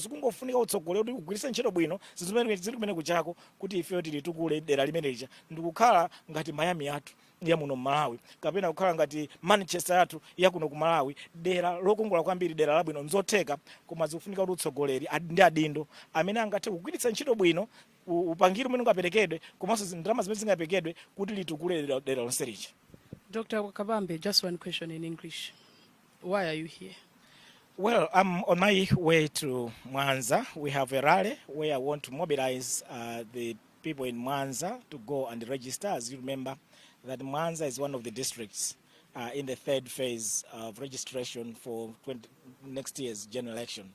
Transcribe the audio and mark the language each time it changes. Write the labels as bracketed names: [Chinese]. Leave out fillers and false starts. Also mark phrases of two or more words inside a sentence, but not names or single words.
[Nyanja] Sikungofunika utsogoleri kuti kugwiritsa ntchito bwino zili kumene kujako kuti ife tili tukule dera limene lija ndikukhala ngati Miami yathu ya muno Malawi kapena kukhala ngati Manchester yathu ya kuno ku Malawi, dera lokongola kwambiri, dera labwino nzotheka, koma zikufunika kuti utsogoleri ndi adindo amene angathe kugwiritsa ntchito bwino upangiri umene ungaperekedwe komanso ndalama zimene zingaperekedwe kuti litukule dera lonse lija. [English] Dr. Kabambe, just one question in English. Why are you here? Well, I'm on my way to Mwanza. We have a rally where I want to mobilize the people in Mwanza to go and register. As you remember, that Mwanza is one of the districts in the third phase of registration for next year's general election.